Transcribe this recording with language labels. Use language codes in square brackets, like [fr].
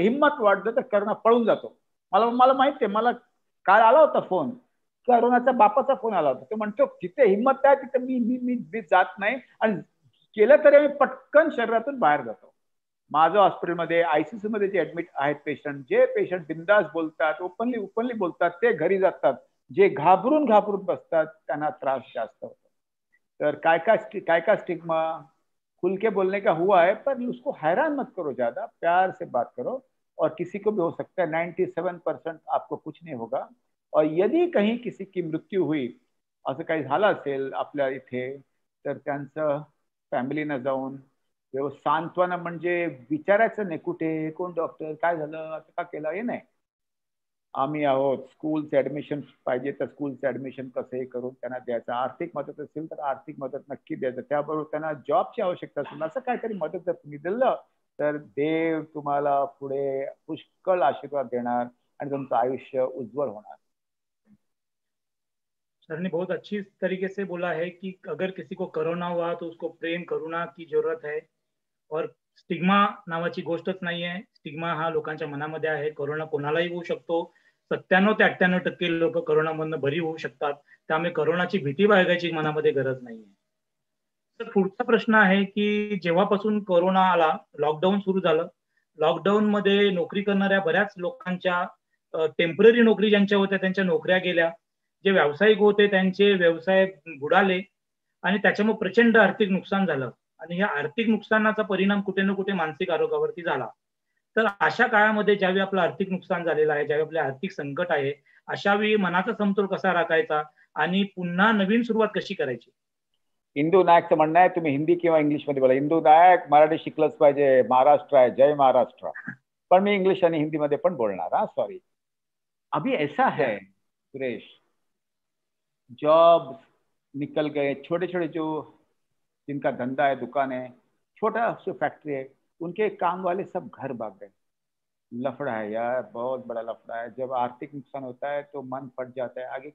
[mr] हिंमत वाढलं तर करुणा पळून जातो. मला माहिती आहे, मला काल आला होता फोन, करोनाच्या बापाचा फोन आला होता. तो म्हणतो जिथे हिंमत आहे तिथे मी जात नाही, आणि केलं तरी मी पटकन शरीरातून बाहेर जातो. माझं हॉस्पिटलमध्ये आयसीयू मध्ये जे ऍडमिट आहेत पेशंट, जे पेशंट बिंदास बोलतात, ओपनली बोलतात, ते घरी जातात. जे घाबरून बसतात त्यांना त्रास जास्त होतो. तर काय काय [hi] स्टिग्मा, खुल के बोलने का हुआ है, पर उसको हैरान मत करो, ज्यादा प्यार से बात करो, और किसी को भी हो सकता है. 97% आपको कुछ नहीं होगा. और यदि कहीं किसी की मृत्यू हुई, [mr] असं काही झालं असेल आपल्या इथे, तर त्यांचं फॅमिलीनं जाऊन सांत्वना, म्हणजे विचारायचं नाही कुठे कोण डॉक्टर, काय झालं, असं का केलं, हे नाही. आम्ही आहोत. स्कूलचे ऍडमिशन पाहिजे तर स्कूलचे ऍडमिशन कसंही करून त्यांना द्यायचं. आर्थिक मदत असेल तर आर्थिक मदत नक्की द्यायचं. त्याबरोबर त्यांना जॉबची आवश्यकता असेल, असं काहीतरी मदत जर तुम्ही दिलं तर देव तुम्हाला पुढे पुष्कळ आशीर्वाद देणार आणि तुमचं आयुष्य उज्जवल होणार. [hi] सर ने बहुत अच्छी तरीके से बोला है कि अगर किसी को कोरोना हुआ तो उसको प्रेम करुणा की जरूरत है, और [mr] स्टिग्मा नावाची गोष्टच नाही आहे. स्टिग्मा हा लोकांच्या मनामध्ये आहे. कोरोना कोणालाही होऊ शकतो. 97 ते 98% लोक कोरोनामधनं बरी होऊ शकतात. त्यामुळे कोरोनाची भीती बाळगायची मनामध्ये गरज नाहीये. तर पुढचा प्रश्न आहे की जेव्हापासून कोरोना आला, लॉकडाऊन सुरू झालं, लॉकडाऊन मध्ये नोकरी करणाऱ्या बऱ्याच लोकांच्या टेम्पररी नोकरी ज्यांच्या होत्या त्यांच्या नोकऱ्या गेल्या. जे व्यावसायिक होते त्यांचे व्यवसाय बुडाले आणि त्याच्यामुळे प्रचंड आर्थिक नुकसान झालं. आणि या आर्थिक नुकसानाचा परिणाम कुठे ना कुठे मानसिक आरोग्यावरती झाला. तर अशा काळामध्ये ज्यावेळी आपलं आर्थिक नुकसान झालेलं आहे, ज्यावेळी आपले आर्थिक संकट आहे, अशा वेळी मनाचा समतोल कसा राखायचा आणि पुन्हा नवीन सुरुवात कशी करायची? इंदू नायकचं म्हणणं आहे, तुम्ही हिंदी किंवा इंग्लिश मध्ये बोला. इंदू नायक, मराठी शिकलंच पाहिजे, महाराष्ट्र आहे, जय महाराष्ट्र. पण मी इंग्लिश आणि हिंदी मध्ये पण बोलणार. हा, सॉरी. [hi] अभी ऐसा है सुरेश, जॉब निकल गए, छोटे छोटे जो जिनका धंधा है, दुकान है, छोटा सा फैक्ट्री है, उनके काम वाले सब घर भाग गए. लफड़ा है यार, बहुत बड़ा लफड़ा है. जब आर्थिक नुकसान होता है तो मन फट जाता है.